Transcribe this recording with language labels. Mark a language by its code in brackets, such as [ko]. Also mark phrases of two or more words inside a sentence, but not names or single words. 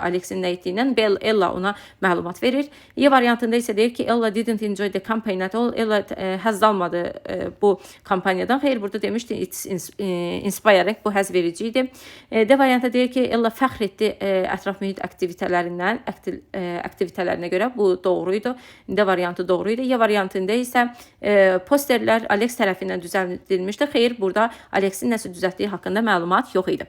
[az] Alexin nə etdiyindən Ella ona məlumat verir. E variantında isə deyir ki, [en] Ella didn't enjoy the campaign at all. [az] Ella həzz almadı bu kampaniyadan. Xeyr, burada demişdi [en] it's inspiring, [az] bu həzz verici idi. D variantında deyir ki, Ella fəxr etdi ətraf mühit aktivitələrinə görə. Bu doğruydu. D variantı doğruydu. E variantında isə posterlər Alex tərəfindən düzəldilmişdi. Xeyr, burada Alexin nəsə düzəltdiyi haqqında məlumat yox idi.